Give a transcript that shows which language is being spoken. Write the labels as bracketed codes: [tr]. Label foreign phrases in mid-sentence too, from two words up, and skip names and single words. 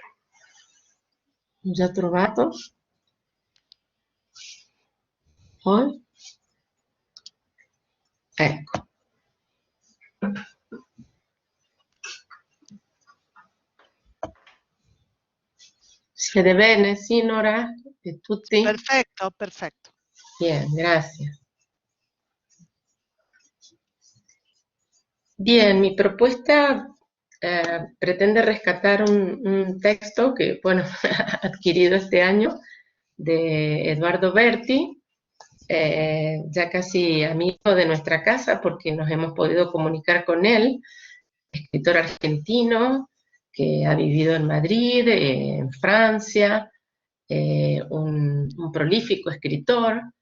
[it] Ho già trovato. Poi. Ecco. Si vede bene, sì, Nora? E tutti? [es] Perfecto, perfecto. Bien, gracias. Bien, mi propuesta pretende rescatar un texto que, bueno, adquirido este año de Eduardo Berti, ya casi amigo de nuestra casa porque nos hemos podido comunicar con él, escritor argentino que ha vivido en Madrid, en Francia, un prolífico escritor